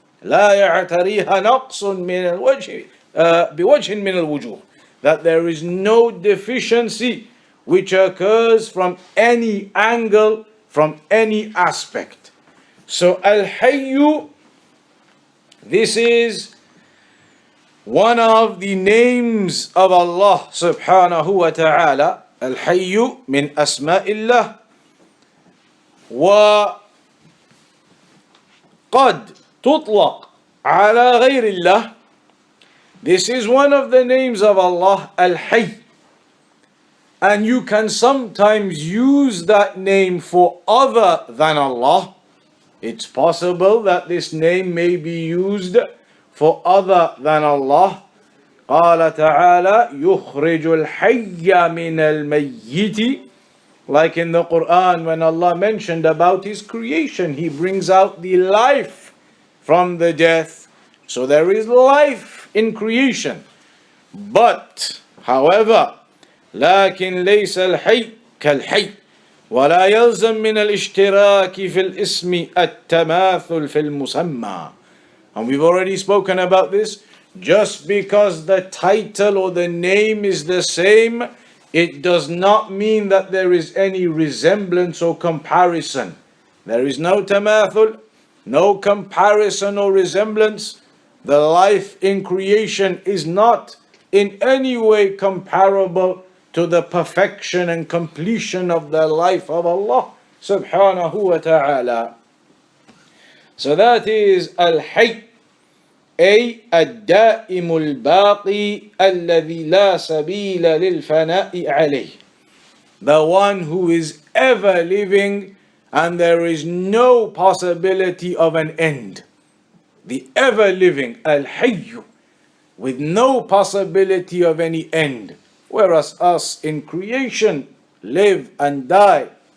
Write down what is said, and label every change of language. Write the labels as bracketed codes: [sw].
[ar] لا يعتريها نقص من الوجه بوجه من الوجوه. [en] That there is no deficiency which occurs from any angle, from any aspect. So Al-Hayyu, this is one of the names of Allah subhanahu wa ta'ala, [ar] Al-Hayyu min Asma'illah, وقد تطلق على غير الله. [en] This is one of the names of Allah, Al-Hayy. And you can sometimes use that name for other than Allah. It's possible that this name may be used for other than Allah. [ar] قال تعالى يخرج الحي من الميت. [en] Like in the Quran, when Allah mentioned about His creation, He brings out the life from the death. So there is life in creation. But, however, [ar] لكن ليس الحي كالحي ولا يلزم من الاشتراك في الاسم التماثل في المسمى. [en] And we've already spoken about this. Just because the title or the name is the same, it does not mean that there is any resemblance or comparison. There is no tamathul, no comparison or resemblance. The life in creation is not in any way comparable to the perfection and completion of the life of Allah subhanahu wa ta'ala. So that is Al-Hayy, [ar] أي الدائم الباقي الذي لا سبيل للفناء عليه. [en] The one who is ever living and there is no possibility of an end. The ever living, Al-Hayy, with no possibility of any end. Whereas us in creation live and die.